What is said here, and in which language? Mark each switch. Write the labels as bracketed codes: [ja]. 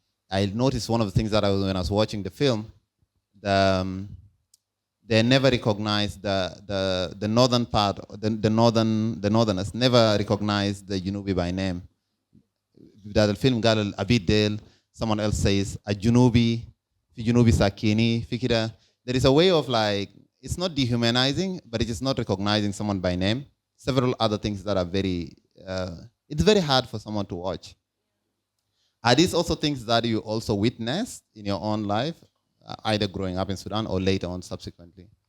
[en] I noticed one of the things that when I was watching the film, they never recognized the northern part, the northerners never recognized the Junubi by name. [ar] بداية الفيلم قال الأبيد ديل, [en] someone else says [ar] الجنوبي في جنوبي ساكيني في كده. [en] There is a way of like, it's not dehumanizing, but it is not recognizing someone by name. Several other things that are very, it's very hard for someone to watch. Are these also things that you also witnessed in your own life, either growing up in Sudan or later on subsequently?